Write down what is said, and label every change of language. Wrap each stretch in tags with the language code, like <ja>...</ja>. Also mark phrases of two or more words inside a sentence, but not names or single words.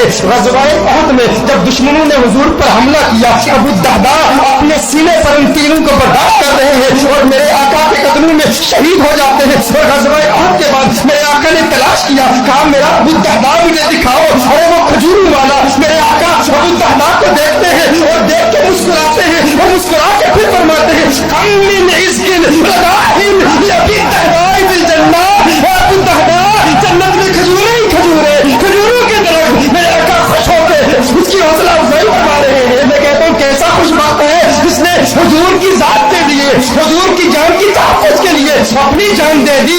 <ur>غزوہ احد میں جب دشمنوں نے حضور پر حملہ کیا، ابو الدحداء اپنے سینے پر ان تیروں کو برداشت کر رہے ہیں اور میرے آقا کے قدموں میں شہید ہو جاتے ہیں۔ اور غزوہ احد کے بعد میرے آقا نے تلاش کیا، کہا میرا ابو الدحداء مجھے دکھاؤ، ارے وہ کھجوروں والا میرے آقا ابو الدحداء کو دیکھتے ہیں اور دیکھ کے مسکراتے ہیں اور مسکرا کے پھر فرماتے ہیں</ur> <ar>کم من عزق رداح لأبی الدحداء فی الجنہ۔</ar> <ur>ابو الدحداء جنت میں کھجوریں ہی کھجوریں، کھجوروں کے درخت۔ میرے آقا خوش ہو کے اس کی حوصلہ افزائی فرما رہے ہیں۔ میں کہتا ہوں کیسا خوش بات ہے جس نے حضور کی ذات کے لیے، حضور کی جان کی تحفظ کے لیے اپنی جان دے دی۔</ur>